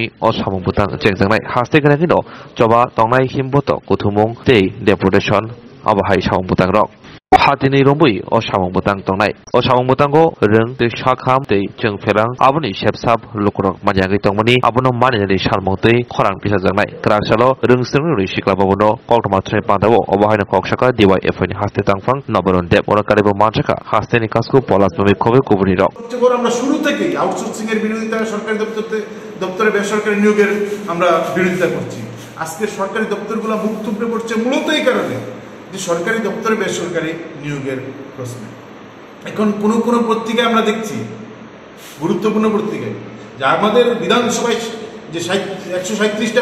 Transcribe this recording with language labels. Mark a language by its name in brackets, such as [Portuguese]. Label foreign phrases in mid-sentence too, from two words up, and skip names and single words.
[Kok Borok] o samung butang jengjangnai haste gnagi no choba tongnai himboto kuthumung tei deputation abahai samung butang rok Hatini rombui o samung butang tongnai o samung butango reng tei shakham tei jengferang aboni shepsap lukrok manjagi tongmani abono manini samung tei khorang pisajangnai krakshalo rengseng ri shikla babono koltoma tre pandabo obahaina koksaka DYFI ni haste tangfang nabaron dep ora karibo manchaka haste ni kasku polas bami khobe kubuni rok [Bangla] আমরা শুরু থেকেই আউটসোর্সিং এর বিরোধিতা সরকারি দপ্তরে বেসরকারি নিয়োগের আমরা বিরোধিতা করছি আজকে সরকারি দপ্তরগুলো মুখ থুবড়ে পড়ছে মূলত এই কারণে যে সরকারি দপ্তরে বেসরকারি নিয়োগের প্রশ্ন এখন কোন পত্রিকায় আমরা দেখছি গুরুত্বপূর্ণ পত্রিকায় যে আমাদের বিধানসভায় যে 137টা